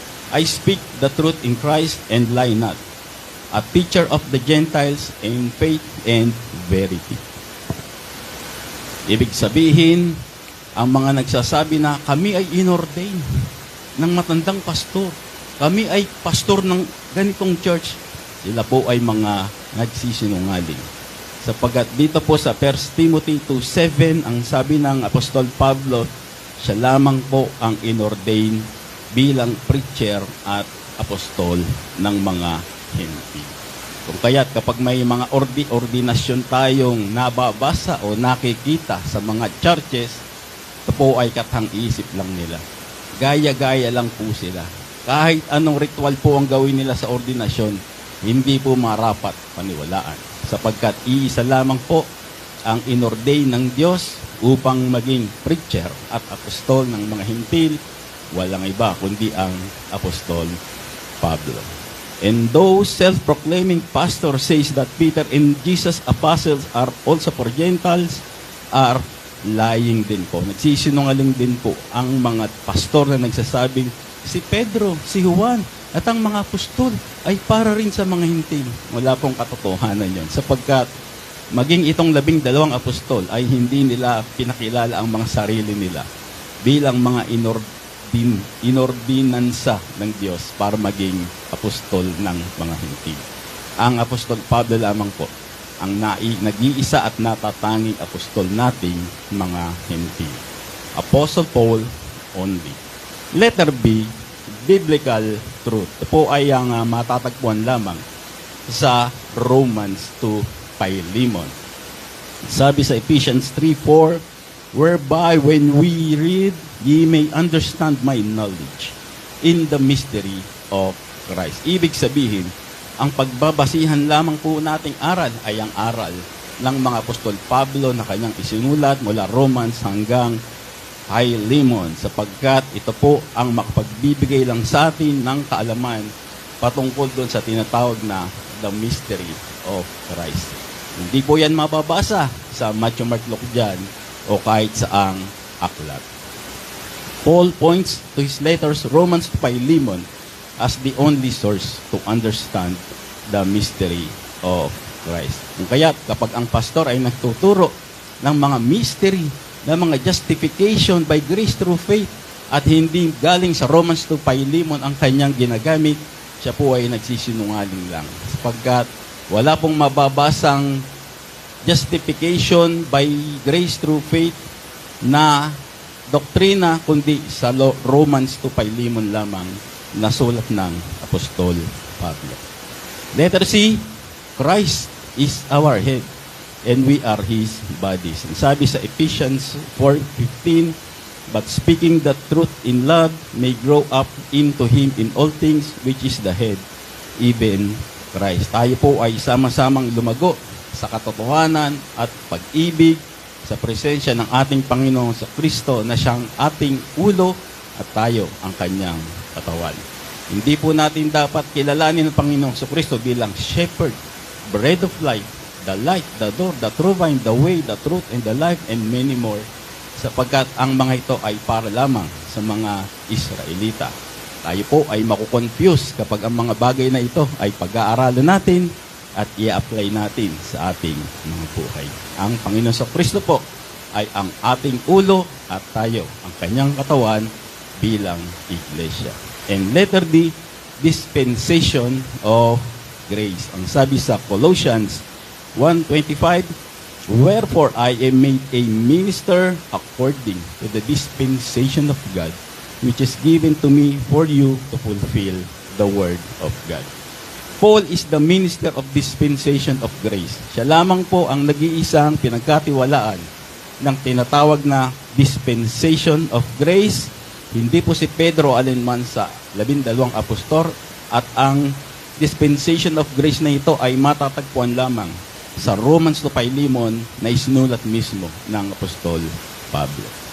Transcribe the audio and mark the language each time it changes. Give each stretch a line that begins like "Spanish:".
English: I speak the truth in Christ and lie not, a teacher of the Gentiles in faith and verity.
Filipino: Ibig sabihin, ang mga nagsasabi na kami ay inordain ng matandang pastor, kami ay pastor ng ganitong church, sila po ay mga nagsisinungaling. Sapagat dito po sa 1 Timothy 2:7, ang sabi ng Apostol Pablo, siya lamang po ang inordain bilang preacher at apostol ng mga Hentil. Kung kaya't kapag may mga ordinasyon tayong nababasa o nakikita sa mga churches, ito po ay kathang-isip lang nila. Gaya-gaya lang po sila. Kahit anong ritual po ang gawin nila sa ordinasyon, hindi po marapat paniwalaan. Sapagkat iisa lamang po ang inordain ng Diyos upang maging preacher at apostol ng mga hintil, walang iba kundi ang Apostol Pablo.
English: And those self-proclaiming pastor says that Peter and Jesus' apostles are also for Gentiles are lying
Filipino: din po. Nagsisinungaling din po ang mga pastor na nagsasabing si Pedro, si Juan, at ang mga apostol ay para rin sa mga hintil. Wala pong katotohanan yon, sapagkat maging itong 12 apostol ay hindi nila pinakilala ang mga sarili nila bilang mga inordinansa ng Diyos para maging apostol ng mga hintil. Ang apostol Pablo lamang po ang nag-iisa at natatanging apostol nating mga hintil.
English: Apostle Paul only. Letter B, biblical truth.
Filipino: Ito po ay ang matatagpuan lamang sa Romans 2, Philemon. Sabi sa
English: Ephesians 3:4, whereby when we read, ye may understand my knowledge in the mystery of Christ.
Filipino: Ibig sabihin, ang pagbabasihan lamang po nating aral ay ang aral ng mga apostol Pablo na kanyang isinulat mula Romans hanggang Philemon, sapagkat ito po ang makapagbibigay lang sa atin ng kaalaman patungkol doon sa tinatawag na
English: the mystery of Christ.
Filipino: Hindi po yan mababasa sa Matthew, Mark, Luke, John o kahit saang aklat.
English: Paul points to his letters, Romans to Philemon, as the only source to understand the mystery of Christ.
Filipino: Kung kaya't kapag ang pastor ay nagtuturo ng mga mystery, ng mga
English: justification by grace through faith,
Filipino: at hindi galing sa Romans to Philemon ang kanyang ginagamit, siya po ay nagsisinungaling lang. Sapagkat wala pong mababasang
English: justification by grace through faith
Filipino: na doktrina, kundi sa Romans to Philemon lamang na sulat ng Apostol Pablo.
English: Letter C, Christ is our head and we are His bodies. And
Filipino: sabi sa
English: Ephesians 4:15, but speaking the truth in love may grow up into Him in all things, which is the head, even Christ.
Filipino: Tayo po ay sama-samang lumago sa katotohanan at pag-ibig sa presensya ng ating Panginoon sa Kristo na siyang ating ulo at tayo ang kanyang katawan. Hindi po natin dapat kilalanin ng Panginoon sa Kristo bilang
English: shepherd, bread of life, the light, the door, the true vine, the way, the truth, and the life, and many more,
Filipino: sapagkat ang mga ito ay para lamang sa mga Israelita. Tayo po ay makukonfuse kapag ang mga bagay na ito ay pag-aaralan natin at i-apply natin sa ating mga buhay. Ang Panginoon sa Kristo po ay ang ating ulo at tayo ang kanyang katawan bilang iglesia.
English: And letter D, dispensation of grace.
Filipino: Ang sabi sa
English: Colossians 1:25, wherefore I am made a minister according to the dispensation of God, which is given to me for you to fulfill the word of God. Paul is the minister of dispensation of grace.
Filipino: Siya lamang po ang nag-iisang pinagkatiwalaan ng tinatawag na dispensation of grace. Hindi po si Pedro alinman sa 12 apostol, at ang dispensation of grace na ito ay matatagpuan lamang sa Romans to Philemon na isinulat mismo ng Apostol Pablo.